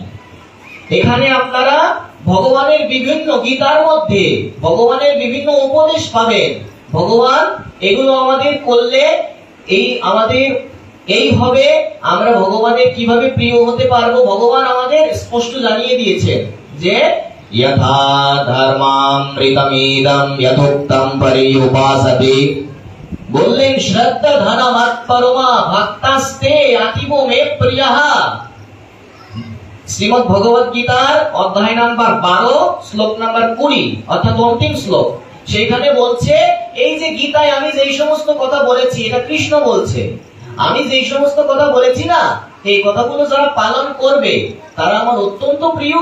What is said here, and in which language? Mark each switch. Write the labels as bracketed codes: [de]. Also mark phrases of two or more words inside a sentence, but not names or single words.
[bn] এখানে আপনারা ভগবানের বিভিন্ন, গীতার মধ্যে ভগবানের বিভিন্ন উপদেশ পাবেন। ভগবান এগুলো আমাদের করলে এই হবে, আমরা ভগবানের কিভাবে প্রিয় হতে পারবো ভগবান আমাদের স্পষ্ট জানিয়ে দিয়েছেন যে [sa] यथा धर्मामृतमेदं यथोक्तं पर्युपासते, বললেন শ্রদ্ধা ধনমাৎ পরমা ভক্তাস্তে অতীব মে প্রিয়ঃ। [bn] শ্রীমদ্ ভগবত গীতার অধ্যায় নাম্বার 12 শ্লোক নাম্বার 20 অর্থাৎ অন্তিম শ্লোক। সেখানে বলছে এই যে গীতায় আমি যেই সমস্ত কথা বলেছি, এটা কৃষ্ণ বলছে, আমি যেই সমস্ত কথা বলেছি না, এই কথাগুলো যারা পালন করবে তারা আমার অত্যন্ত প্রিয়।